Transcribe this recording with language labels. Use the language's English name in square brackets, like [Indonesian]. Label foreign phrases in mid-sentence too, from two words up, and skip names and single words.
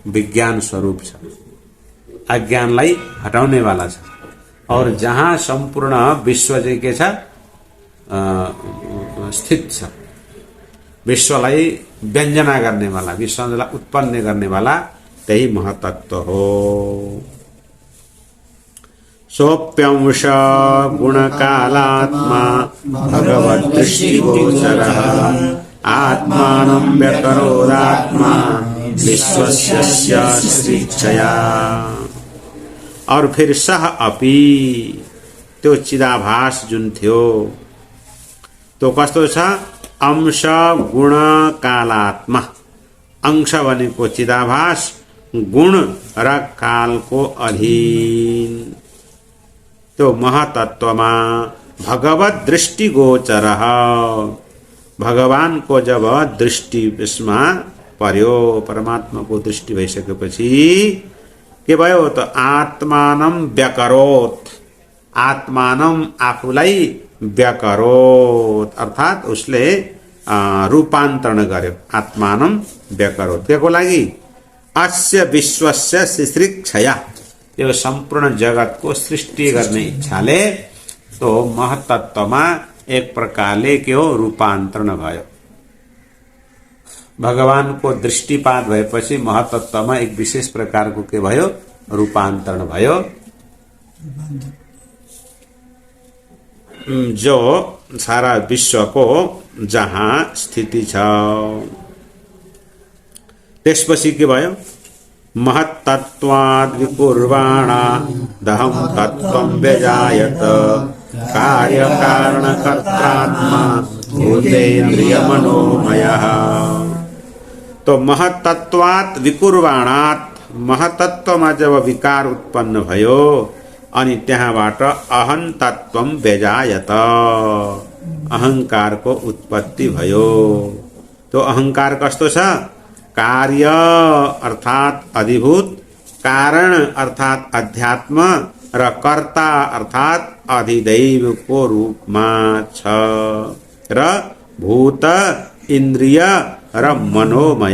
[Nepali] विज्ञान स्वरूप छ, अज्ञानलाई हटाउने वाला छ। और जहाँ सम्पूर्ण विश्व चाहिँ के छ, स्थित छ, विश्वलाई व्यञ्जना गर्ने वाला, विश्वलाई उत्पन्न गर्ने वाला त्यही महतत्व हो। [Sanskrit] सोऽप्यंश गुणकालात्मा भगवद्दृष्टिगोचरः आत्मानं व्यकरोदात्मा विश्वस्य सृष्टिच्छया। [Hindi] और फिर [Sanskrit] सह अपि [Nepali] त्यो चिदाभास जुन थियो त्यो कस्तो छ, [Sanskrit] अंश गुण कालात्मा। [Nepali] अंश भनेको चिदाभास, गुण र कालको अधीन त्यो महतत्वमा भगवत दृष्टि गोचर, भगवानको जब दृष्टि यसमा पर्यो, परमात्माको दृष्टि भइसकेपछि के भयो त [Sanskrit] आत्मानं व्यकरोत्, [Nepali] आत्मानं आफूलाई व्यकरोत् अर्थात उसले रूपान्तरण गर्यो। [Sanskrit] आत्मानं व्यकरोत् [Nepali] केको लागि, [Sanskrit] अस्य विश्वस्य सृष्टिच्छया, [Nepali] यो सम्पूर्ण जगतको सृष्टि गर्ने इच्छाले तो महतत्वमा एक प्रकारले के हो, रूपान्तरण भयो। भगवानको दृष्टिपात भएपछि महतत्वमा एक विशेष प्रकारको के भयो, रूपान्तरण भयो, जो सारा विश्वको जहाँ स्थिति छ। त्यसपछि के भयो, [Sanskrit] महत्तत्वाद् विकुर्वाणा दहं तत्त्वं व्यजायत कार्य कारण कर्तात्मा भूतेन्द्रिय मनोमयः। [Nepali] तो [Sanskrit] महत्तत्वात् विकुर्वाणात्, [Nepali] महतत्वमा जब विकार उत्पन्न भयो अनि त्यहाँबाट [Sanskrit] अहं तत्त्वं व्यजायत, [Nepali] अहंकारको उत्पत्ति भयो। तो अहंकार कस्तो छ, कार्य अर्थात अधिभूत, कारण अर्थात अध्यात्म र कर्ता अर्थात अधिदैवको रूपमा छ र भूत इन्द्रिय र मनोमय।